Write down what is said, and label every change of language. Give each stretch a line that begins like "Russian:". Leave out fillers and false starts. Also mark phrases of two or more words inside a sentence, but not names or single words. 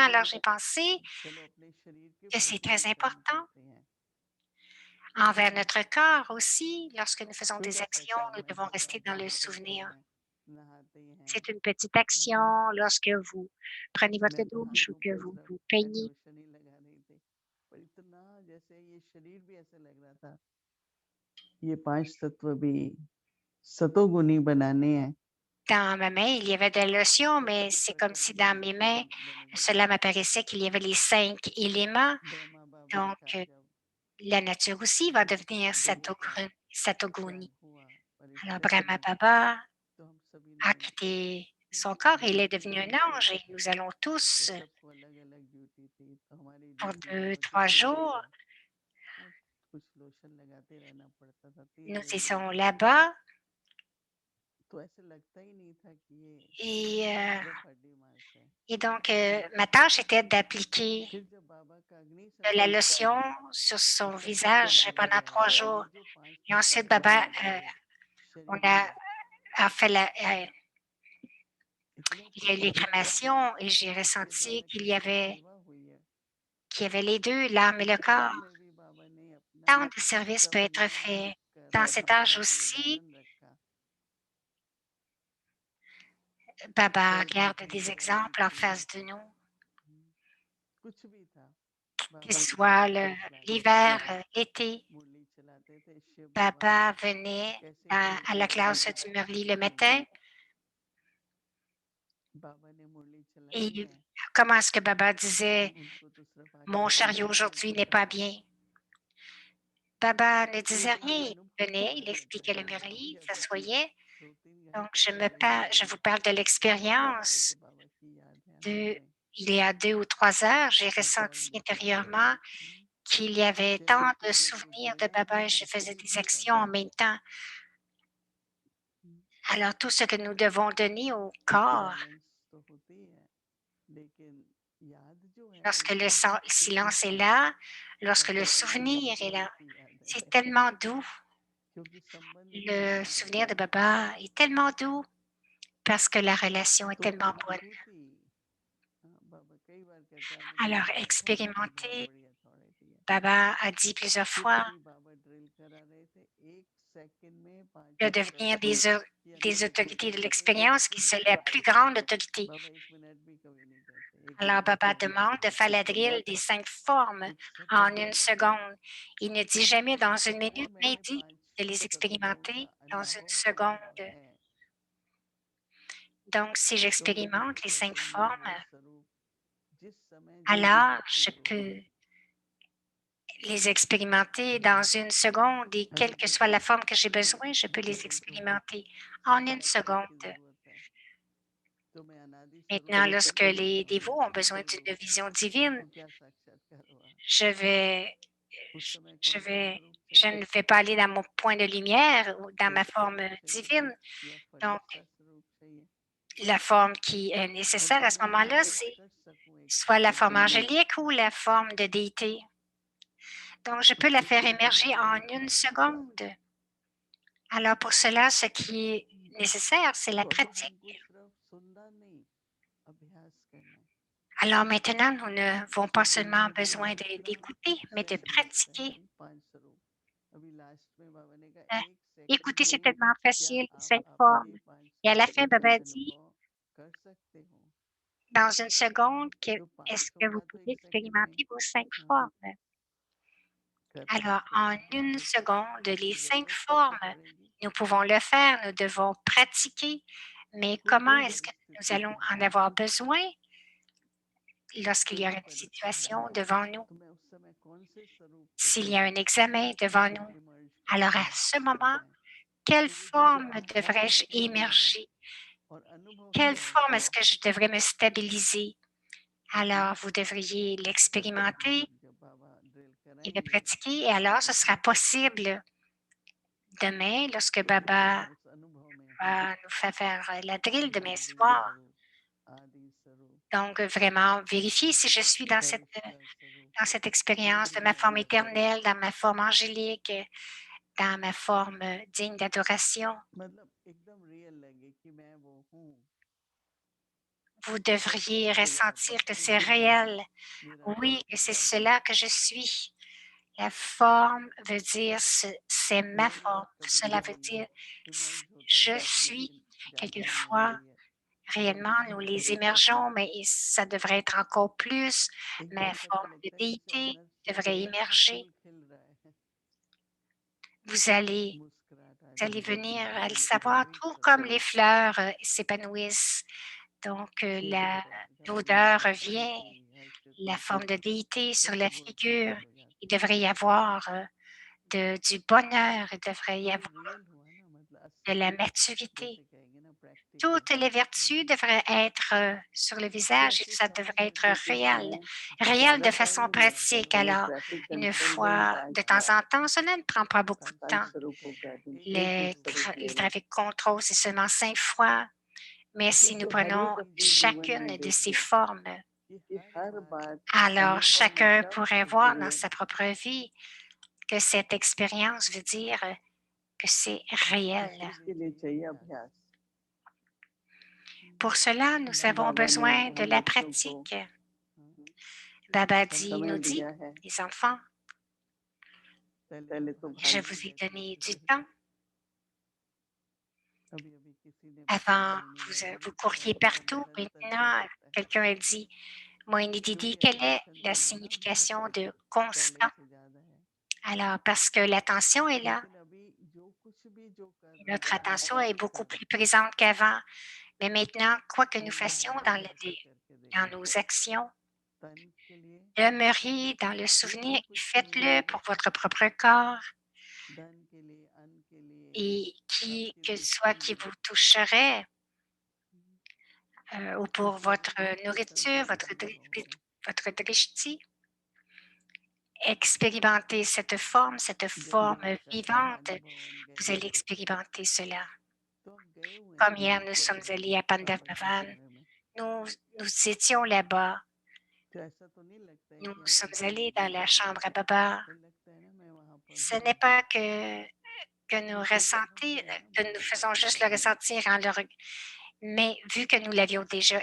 French: Alors, j'ai pensé que c'est très important envers notre corps aussi. Lorsque nous faisons des actions, nous devons rester dans le souvenir. C'est une petite action lorsque vous prenez votre douche ou que vous vous peignez.
Hindi: ये 5 तत्व भी सतोगुनी बनाने हैं।
French: Dans ma main, il y avait de la lotion, mais c'est comme si dans mes mains, cela m'apparaissait qu'il y avait les 5 éléments.
Hindi: ब्रह्मा बाबा
French: Donc,
Hindi: का जब
French: la nature aussi va devenir
Hindi: देह का
French: satoguni.
Hindi: त्याग हुआ और इस
French: Alors,
Hindi: धरती Brahma में Baba तो हम सभी
French: a
Hindi: ने
French: quitté son corps et il est devenu un ange et nous allons
Hindi: तो
French: tous,
Hindi: सबको अलग-अलग ड्यूटी थी, तो हमारी
French: pour
Hindi: ड्यूटी ये
French: 2, 3
Hindi: होती थी
French: jours,
Hindi: हाँ, कुछ लोशन लगाते रहना पड़ता था, तेल
French: nous
Hindi: लगाना
French: étions
Hindi: पड़ता था।
French: là-bas
Hindi: तो ऐसे लगता ही नहीं था कि ये
French: et,
Hindi: सिर्फ हड्डी मांस है।
French: donc ma tâche était d'appliquer
Hindi: फिर जब बाबा का अग्नि
French: de la
Hindi: संस्कार
French: lotion
Hindi: हुआ,
French: sur
Hindi: तो
French: son
Hindi: सब कुछ
French: visage
Hindi: बदल
French: pendant
Hindi: गया
French: 3
Hindi: और
French: jours.
Hindi: ये जो 5
French: Et
Hindi: तत्व
French: ensuite,
Hindi: थे
French: Baba,
Hindi: हमारे
French: on
Hindi: शरीर में
French: a fait
Hindi: इतने
French: il y a eu les
Hindi: पवित्र थे
French: crémations et j'ai
Hindi: जिसके
French: ressenti
Hindi: द्वारा जितनी सेवा हुई है,
French: qu'il y avait les 2, l'âme et le corps.
Hindi: उसमें भी बाबा ने अपना
French: Tant de services peut être
Hindi: संयम
French: fait
Hindi: रखकर
French: dans cet âge
Hindi: अपना
French: aussi.
Hindi: उदाहरण रखा।
French: Baba
Hindi: सर्दी
French: regarde
Hindi: थी,
French: des
Hindi: गर्मी
French: exemples en
Hindi: थी,
French: face de nous,
Hindi: कुछ भी था,
French: que
Hindi: बाबा
French: ce
Hindi: अपना
French: soit
Hindi: संदेश लाते थे।
French: l'hiver, l'été.
Hindi: मुरली चलाते थे, शिव बाबा
French: Baba venait
Hindi: कैसे
French: à
Hindi: कैसे
French: la classe
Hindi: लीला
French: du Murli le
Hindi: करते
French: matin
Hindi: बाबा ने मुरली चलाई
French: et
Hindi: है,
French: comment est-ce que Baba disait
Hindi: उनको तो सिर्फ आके
French: mon chariot
Hindi: दर्शन
French: aujourd'hui
Hindi: करना
French: n'est pas
Hindi: था।
French: bien. Baba ne
Hindi: तो
French: disait
Hindi: जब ये
French: rien.
Hindi: अनुभव
French: Il venait, il
Hindi: करने लगे
French: expliquait le
Hindi: बाबा की,
French: Murli,
Hindi: जब
French: s'assoyait.
Hindi: 2-3
French: Donc,
Hindi: घंटे पहले
French: je vous parle de l'expérience
Hindi: जैसे बाबा की याद है
French: de
Hindi: हमें
French: il y a 2 ou 3 heures. J'ai
Hindi: हर पल
French: ressenti
Hindi: याद आते
French: intérieurement
Hindi: हैं।
French: qu'il y avait
Hindi: शरीर
French: tant
Hindi: के
French: de
Hindi: जो जो
French: souvenirs de
Hindi: जीवन
French: Baba
Hindi: की
French: et je faisais des
Hindi: एक्टिविटी
French: actions
Hindi: है,
French: en même temps. Alors, tout ce que nous devons donner au corps,
Hindi: बैलेंस तो होती है, लेकिन याद जो है
French: lorsque le
Hindi: एकदम शुद्ध
French: silence est
Hindi: याद है,
French: là, lorsque le
Hindi: प्रकृति के
French: souvenir est
Hindi: स्वरूप
French: là,
Hindi: की याद
French: c'est
Hindi: है,
French: tellement doux.
Hindi: क्योंकि संबंध ही
French: Le
Hindi: इतना
French: souvenir
Hindi: गहरा
French: de
Hindi: है।
French: Baba est tellement doux parce que la relation est
Hindi: तो
French: tellement bonne.
Hindi: अनुभूति बाबा कई बार कहता है मुझे
French: Alors,
Hindi: मेरी अथॉरिटी बहुत
French: expérimenter,
Hindi: बड़ी अथॉरिटी है।
French: Baba a dit plusieurs
Hindi: फिर
French: fois
Hindi: भी बाबा ड्रिल करा रहे थे, 1 सेकंड में 5
French: de
Hindi: बार कह
French: devenir
Hindi: सकते कि
French: des
Hindi: अगर इसको
French: autorités de
Hindi: करेंगे तो 1
French: l'expérience qui
Hindi: सेकंड
French: sont
Hindi: में
French: la
Hindi: कर
French: plus
Hindi: देंगे।
French: grande autorité.
Hindi: बाबा 1 मिनट भी कभी नहीं कहते, 1
French: Alors,
Hindi: सेकंड
French: Baba
Hindi: में
French: demande de faire la drill des 5 formes
Hindi: 1
French: en
Hindi: सेकंड
French: une
Hindi: में।
French: seconde. Il ne dit jamais dans
Hindi: तो
French: une minute, mais il
Hindi: मैंने
French: dit
Hindi: 5
French: de les
Hindi: तत्वों का
French: expérimenter dans une
Hindi: अनुभव
French: seconde.
Hindi: किया है।
French: Donc, si
Hindi: तो कभी
French: j'expérimente les 5
Hindi: चैतन्य
French: formes,
Hindi: वो स्वरूप जिस समय जिस
French: alors je
Hindi: स्थिति हो,
French: peux les expérimenter dans une seconde et quelle
Hindi: अभी
French: que soit
Hindi: किसी
French: la forme que j'ai besoin, je peux les
Hindi: भक्त को
French: expérimenter en une
Hindi: साक्षात की
French: seconde.
Hindi: जरूरत है, तो मैं अनादि स्वरूप
French: Maintenant,
Hindi: को
French: lorsque
Hindi: कैसे
French: les
Hindi: पहचानूं,
French: dévots ont besoin
Hindi: कैसे
French: d'une
Hindi: लूं
French: vision divine,
Hindi: कि क्या साक्षात्कार हुआ।
French: je vais,
Hindi: उस समय
French: je
Hindi: कौन सा
French: vais,
Hindi: स्वरूप
French: je
Hindi: चाहिए,
French: ne vais pas aller dans mon point de lumière ou dans ma
Hindi: शुद्ध
French: forme
Hindi: स्वरूप चाहिए
French: divine.
Hindi: या
French: Donc,
Hindi: फरिश्ता स्वरूप चाहिए।
French: la forme qui est
Hindi: और
French: nécessaire à
Hindi: जब
French: ce
Hindi: मैं
French: moment-là,
Hindi: महसूस
French: c'est
Hindi: कर सकूं एक
French: soit la forme
Hindi: चैतन्य
French: angélique ou la forme de déité. Donc, je peux la faire
Hindi: स्थिति को
French: émerger en
Hindi: बदलना
French: une
Hindi: पड़ता है।
French: seconde. Alors, pour cela, ce qui est nécessaire, c'est la
Hindi: तो अब
French: pratique.
Hindi: हमको सिर्फ सुनना नहीं, अभ्यास करना है।
French: Alors maintenant, nous n'avons pas
Hindi: सुनने
French: seulement
Hindi: में भी
French: besoin
Hindi: तुरंत
French: d'écouter, mais de
Hindi: सेशन लगते हैं,
French: pratiquer.
Hindi: 5 स्वरूप। अभी लास्ट में बाबा ने कहा Euh, 1 सेकंड
French: Écouter, c'est
Hindi: में
French: tellement
Hindi: क्या
French: facile,
Hindi: आप
French: 5
Hindi: अपने
French: formes.
Hindi: 5
French: Et à la fin,
Hindi: स्वरूपों का
French: Baba a dit,
Hindi: अनुभव कर सकते हो।
French: dans une seconde,
Hindi: तो
French: est-ce
Hindi: 500
French: que vous
Hindi: का तो
French: pouvez
Hindi: 1 सेकंड में
French: expérimenter vos 5
Hindi: हाँ,
French: formes?
Hindi: कर
French: Alors,
Hindi: सकते
French: en
Hindi: हैं।
French: une
Hindi: तो
French: seconde, les
Hindi: आपकी
French: 5
Hindi: ज़रूरत कैसे
French: formes,
Hindi: पड़ेगी?
French: nous pouvons le faire, nous devons pratiquer. Mais
Hindi: कोई
French: comment
Hindi: भी
French: est-ce que nous
Hindi: परिस्थिति
French: allons
Hindi: हो,
French: en avoir besoin? lorsqu'il y aura une situation devant nous,
Hindi: तो मैं उस समय कौन से स्वरूप को
French: s'il y a un examen devant nous,
Hindi: इमर्ज
French: alors
Hindi: करना
French: à ce moment,
Hindi: है
French: quelle
Hindi: तो वो जो
French: forme
Hindi: अनुभव
French: devrais-je
Hindi: होना
French: émerger?
Hindi: और अनुभव
French: Quelle
Hindi: ही
French: forme
Hindi: है
French: est-ce que je devrais me stabiliser? Alors, vous devriez
Hindi: जब
French: l'expérimenter
Hindi: बाबा ड्रिल
French: et le
Hindi: कराएंगे
French: pratiquer, et alors ce sera possible demain, lorsque
Hindi: तो फिर मैं
French: Baba
Hindi: उस अनुभव में हूँ
French: va nous faire la drill demain
Hindi: आदि
French: soir.
Hindi: स्वरूप आदि स्वरूप
French: Donc, vraiment, vérifier si je suis
Hindi: परिष्कार स्वरूप
French: dans cette expérience de ma forme éternelle, dans ma forme angélique, dans ma forme digne d'adoration.
Hindi: मतलब एकदम रियल लगे कि मैं वो हूँ
French: Vous devriez
Hindi: तो ये
French: ressentir que c'est
Hindi: अपॉर्चुनिटी
French: réel. Oui, que
Hindi: निरंतर
French: c'est
Hindi: है
French: cela que je suis. La forme veut dire c'est ma
Hindi: मेरे
French: forme.
Hindi: साथ कभी
French: Cela veut
Hindi: कभी
French: dire
Hindi: इमर्ज होता
French: je
Hindi: है
French: suis.
Hindi: लेकिन ज्यादा नहीं
French: Quelquefois,
Hindi: होती है
French: réellement, nous les émergeons, mais ça devrait être encore plus. Ma
Hindi: एकदम ऐसा
French: forme de
Hindi: लगता है जैसे
French: déité
Hindi: अंदर से
French: devrait émerger.
Hindi: फूल खिल रहा है
French: Vous allez,
Hindi: मुस्कुराहट आ
French: vous allez
Hindi: जाती
French: venir
Hindi: है
French: à le
Hindi: ये
French: savoir, tout
Hindi: स्पिरिचुअल
French: comme les fleurs s'épanouissent. Donc,
Hindi: स्पिरिचुअल जब अंदर
French: l'odeur
Hindi: की
French: revient,
Hindi: शांति
French: la
Hindi: स्थिति
French: forme de déité sur
Hindi: सब
French: la
Hindi: गुण
French: figure.
Hindi: प्रकट हो
French: Il
Hindi: जाते हैं
French: devrait y avoir du bonheur, il devrait
Hindi: तो
French: y
Hindi: वो
French: avoir
Hindi: रियल हुआ ना मतलब
French: de la
Hindi: असली
French: maturité.
Hindi: जैसे कहेंगे ना प्रैक्टिकल
French: Toutes les vertus devraient être sur le
Hindi: तो
French: visage et
Hindi: ऐसे
French: ça
Hindi: समय
French: devrait être
Hindi: होते
French: réel.
Hindi: हैं
French: Réel
Hindi: ज्यादा
French: de
Hindi: टाइम
French: façon
Hindi: नहीं लगता
French: pratique.
Hindi: तो वो
French: Alors,
Hindi: ट्रैफिक
French: une
Hindi: कंट्रोल में
French: fois,
Hindi: इम्पैक्ट
French: de temps
Hindi: हुआ
French: en temps, cela ne prend pas beaucoup de
Hindi: पांच
French: temps.
Hindi: स्वरूप हो गया एक ही स्वरूप ले
French: Le
Hindi: लो
French: trafic contrôle, c'est seulement 5 fois. Mais
Hindi: तो
French: si nous
Hindi: जो हर एक
French: prenons
Hindi: अपने जीवन
French: chacune
Hindi: में
French: de ces
Hindi: देखे
French: formes,
Hindi: कि हर बात
French: alors
Hindi: अनुभव
French: chacun
Hindi: मतलब
French: pourrait voir dans
Hindi: सक्रिय
French: sa propre vie que cette expérience veut dire que c'est réel.
Hindi: इसके लिए चाहिए अभ्यास
French: Pour cela, nous avons
Hindi: बाबा ने
French: besoin de
Hindi: हम
French: la
Hindi: बच्चों को
French: pratique. Baba dit,
Hindi: समय
French: nous dit,
Hindi: दिया है
French: les enfants,
Hindi: पहले तो
French: je
Hindi: भालू
French: vous ai
Hindi: जैसे
French: donné du
Hindi: थे
French: temps.
Hindi: अभी अभी किसी ने बताया
French: Avant,
Hindi: मोहिनी
French: vous
Hindi: दादी
French: couriez
Hindi: समय का
French: partout.
Hindi: निरंतर
French: Maintenant,
Hindi: प्रकट है
French: quelqu'un a dit, Moïni Didi,
Hindi: क्योंकि
French: quelle est
Hindi: अटेंशन
French: la
Hindi: जो है ना
French: signification
Hindi: बहुत
French: de
Hindi: पहले
French: constant?
Hindi: से ज्यादा है
French: Alors, parce que l'attention est là,
Hindi: लेकिन अभी जो कुछ भी जो कर
French: et
Hindi: रहे
French: notre
Hindi: हैं
French: attention est beaucoup
Hindi: सब
French: plus présente qu'avant. Mais maintenant, quoi que nous
Hindi: एक बार
French: fassions
Hindi: ध्यान करके करके
French: dans
Hindi: देखना
French: nos actions,
Hindi: तन के लिए
French: demeurez dans le
Hindi: जो
French: souvenir
Hindi: जो
French: et
Hindi: कुछ भी
French: faites-le
Hindi: मिलेगा
French: pour votre propre corps
Hindi: धन के लिए अन्न के लिए
French: et
Hindi: आपकी
French: que soit
Hindi: दृष्टि
French: qui
Hindi: में
French: vous toucherait ou
Hindi: उस
French: pour votre
Hindi: स्वरूप को
French: nourriture,
Hindi: संतुलित रहोगे
French: votre drishti, expérimentez cette
Hindi: जब
French: forme
Hindi: निरंतर का
French: vivante.
Hindi: अनुभव हम
French: Vous
Hindi: गए
French: allez expérimenter cela.
Hindi: तो हम गए हुए
French: Comme
Hindi: हैं
French: hier, nous sommes
Hindi: मतलब
French: allés à Pandav
Hindi: बाबा के
French: Bhavan.
Hindi: समय में
French: Nous, nous étions là-bas.
Hindi: तो ऐसा तो नहीं लगता है
French: Nous
Hindi: कि हम
French: sommes
Hindi: ऐसे
French: allés dans
Hindi: मिल
French: la
Hindi: रहे हैं
French: chambre à Baba.
Hindi: फिर लगता है ना मैं वहां पर
French: Ce
Hindi: हूँ
French: n'est pas que nous
Hindi: क्योंकि जब हम
French: ressentons,
Hindi: गए ना
French: que nous
Hindi: बाबा के
French: faisons juste
Hindi: समय
French: le
Hindi: में
French: ressentir en le mais vu que nous l'avions déjà